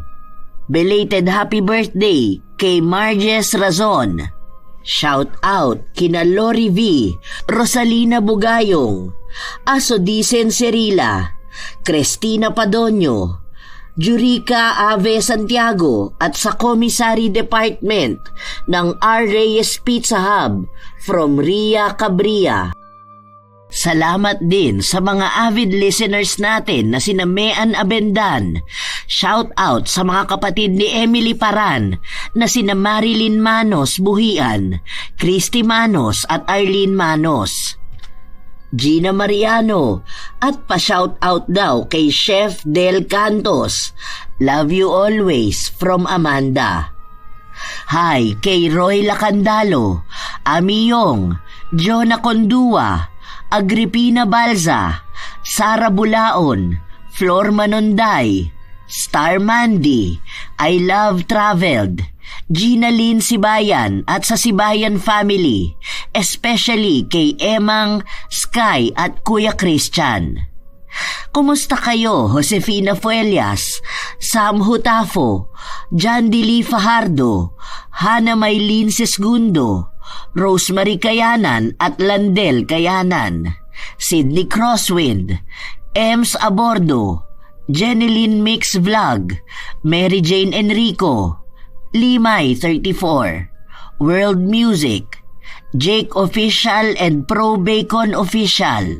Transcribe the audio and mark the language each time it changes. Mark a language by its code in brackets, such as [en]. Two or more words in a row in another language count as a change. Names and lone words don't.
[en] Belated happy birthday kay Marges Razon. Shout out [tl] kina Lori V, Rosalina Bugayong, Asodisen Cerila, Cristina Padonyo, Jurica Ave Santiago at sa Commissary Department ng R. Reyes Pizza Hub from Ria Cabria. Salamat din sa mga [en] avid listeners [tl] natin na sina Mean Abendan. [en] Shout out [tl] sa mga kapatid ni Emily Paran na sina Marilyn Manos Buhian, Christy Manos at Arlene Manos. Gina Mariano at pa- [en] shout out [tl] daw kay Chef Del Cantos. [en] Love you always from Amanda. [tl] Hi kay Roy Lacandalo, Ami Yong, Jonah Condua, Agripina Balza, Sara Bulaon, Flor Manonday, Star Mandy, I Love Traveled, Gina Lynn Sibayan at sa Sibayan family, especially kay Emang, Sky at Kuya Christian. Kumusta kayo, Josefina Fuelias, Sam Hutafo, John Dili Fajardo, Hana Maylin Sesgundo, Rosemary Kayanan at Landel Kayanan, Sydney Crosswind, Ems Abordo, Jeneline Mix Vlog, Mary Jane Enrico, Limay 34, World Music, Jake Official and Pro Bacon Official.